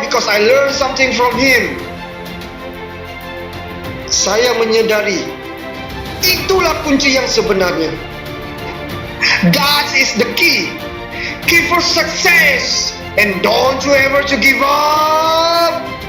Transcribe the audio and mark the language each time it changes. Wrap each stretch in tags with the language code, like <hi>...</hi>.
<en>Because I learned something from him.</en> <ms>Saya menyedari itulah kunci yang sebenarnya.</ms> <en>That is the key. Key for success. And don't you ever to give up.</en>